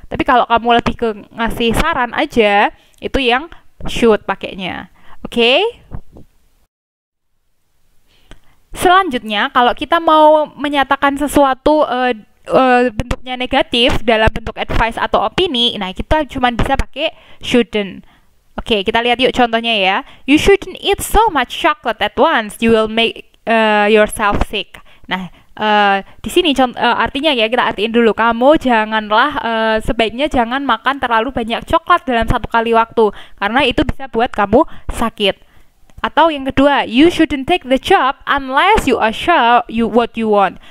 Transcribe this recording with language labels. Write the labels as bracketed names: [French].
[Indonesian] Tapi kalau kamu lebih ke ngasih saran aja, itu yang should pakainya. Oke? Selanjutnya, kalau kita mau menyatakan sesuatu bentuknya negatif dalam bentuk advice atau opini, nah kita cuma bisa pakai shouldn't. Oke, kita lihat yuk contohnya ya. [English] You shouldn't eat so much chocolate at once, you will make yourself sick. [Indonesian] Nah, di sini artinya ya, kita artiin dulu, kamu janganlah sebaiknya jangan makan terlalu banyak coklat dalam satu kali waktu karena itu bisa buat kamu sakit. Atau yang kedua, [English] you shouldn't take the job unless you are sure what you want.